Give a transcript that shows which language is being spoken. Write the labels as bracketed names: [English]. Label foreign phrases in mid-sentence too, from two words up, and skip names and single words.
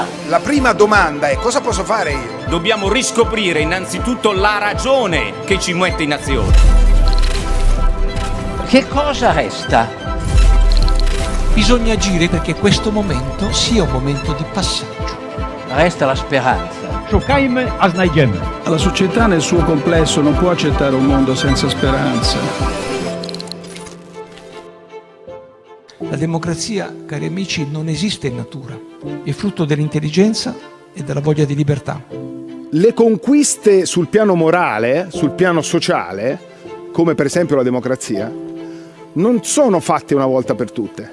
[Italian] La prima domanda è: cosa posso fare io? Dobbiamo riscoprire innanzitutto la ragione che ci mette in azione. Che cosa resta? Bisogna agire perché questo momento sia un momento di passaggio. Resta la speranza. [Polish] Szukajmy, a znajdziemy. [Italian] La società nel suo complesso non può accettare un mondo senza speranza. La democrazia, cari amici, non esiste in natura. È frutto dell'intelligenza e della voglia di libertà. Le conquiste sul piano morale, sul piano sociale, come per esempio la democrazia, non sono fatte una volta per tutte.